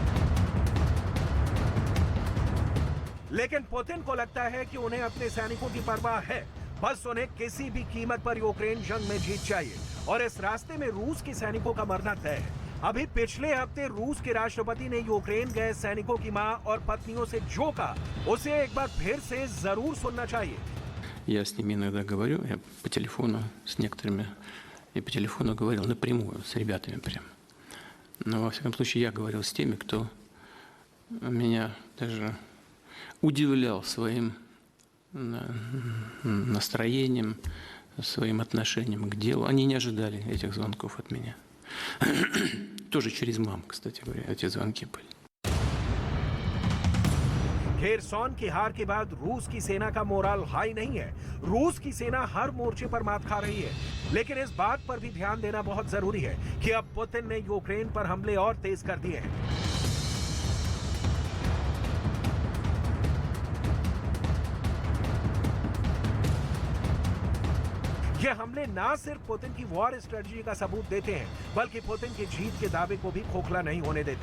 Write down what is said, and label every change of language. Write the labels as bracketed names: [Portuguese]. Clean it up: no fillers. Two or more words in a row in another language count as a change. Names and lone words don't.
[Hindi] लेकिन पुतिन को लगता है कि उन्हें अपने सैनिकों की परवाह है, बस उन्हें किसी भी कीमत पर यूक्रेन जंग में जीत चाहिए और इस रास्ते में रूस के सैनिकों का मरना तय है। अभी पिछले हफ्ते रूस के राष्ट्रपति ने यूक्रेन गए सैनिकों की मां और पत्नियों से जो कहा उसे एक बार फिर से जरूर सुनना चाहिए। [Russian] Я с ними иногда говорю, я по телефону с некоторыми, и по телефону говорил напрямую с ребятами прям. Но во всяком случае я говорил с теми, кто меня даже удивлял своим настроением, своим отношением к делу. Они не ожидали этих звонков от меня. Тоже через мам, кстати говоря, эти звонки были. [Hindi] खेरसौन की हार के बाद रूस की सेना का [English] morale high [Hindi] नहीं है। रूस की सेना हर मोर्चे पर मात खा रही है, लेकिन इस बात पर भी ध्यान देना बहुत जरूरी है कि अब पुतिन ने यूक्रेन पर हमले और तेज कर दिए हैं। ये हमले ना सिर्फ पुतिन की [English] war strategy [Hindi] का सबूत देते हैं, बल्कि पुतिन की जीत के दावे को भी खोखला नहीं होने देते।